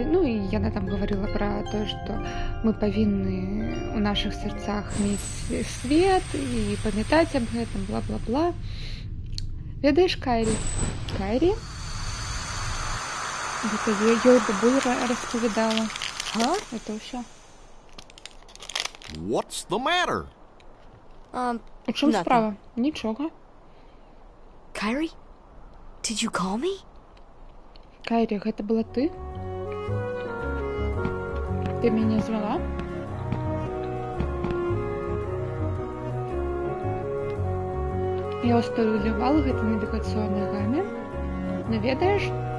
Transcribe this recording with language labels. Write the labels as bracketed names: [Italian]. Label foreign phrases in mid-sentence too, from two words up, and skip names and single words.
[Belarusian] Ну і яна там гаварыла пра тое, што мы павінны у нашых сэрцах мець свет і памятаць аб гэтым, бла-бла-бла. Ведаеш, Кайрі? Кайрі? Гэта ёй бабуля распавядала. Это ўсё. [English] What's the matter? [Belarusian] У чым справа? Нічога. Кайрі? [English] Did you call me? [Belarusian] Кайрі, гэта была ты? Ты мяне звала? Я усталювала гэта навігацыйнай гаме. Ну ведаеш?